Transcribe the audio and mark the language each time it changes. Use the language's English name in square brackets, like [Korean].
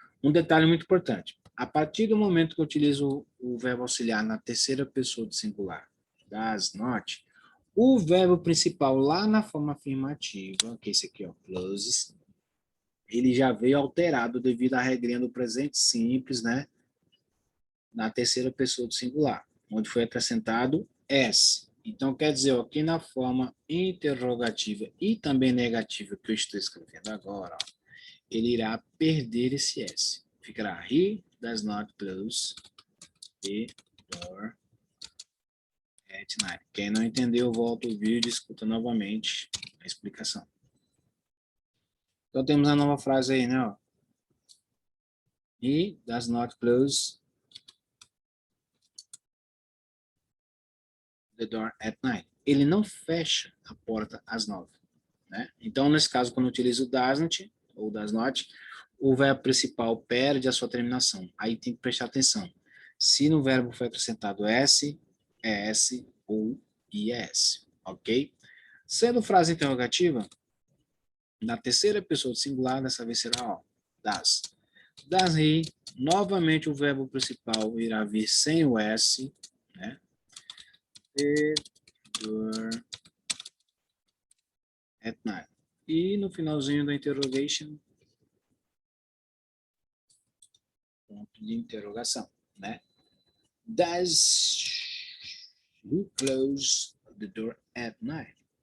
[Portuguese] Um detalhe muito importante. A partir do momento que eu utilizo o verbo auxiliar na terceira pessoa do singular, does not, o verbo principal lá na forma afirmativa, que é esse aqui, ó, closes, ele já veio alterado devido à regrinha do presente simples, né? Na terceira pessoa do singular, onde foi acrescentado S. Então, quer dizer, ó, que na forma interrogativa e também negativa que eu estou escrevendo agora, ó, ele irá perder esse S. Ficará [English] he does not close the door at night. [Portuguese] Quem não entendeu, volta o vídeo e escuta novamente a explicação. Então, temos a nova frase aí, né? Ó. [English] He does not close the door at night. [Portuguese] Ele não fecha a porta às 9. Né? Então, nesse caso, quando eu utilizo o doesn't ou does not, o verbo principal perde a sua terminação. Aí tem que prestar atenção. Se no verbo foi acrescentado S, ES ou IS, ok? Sendo frase interrogativa, na terceira pessoa do singular, dessa vez será ó, does. Does he, novamente o verbo principal irá vir sem o S, né? [English] The door at night. [Portuguese] E no finalzinho da interrogation, ponto de interrogação, né? [English] Does he close the door at night?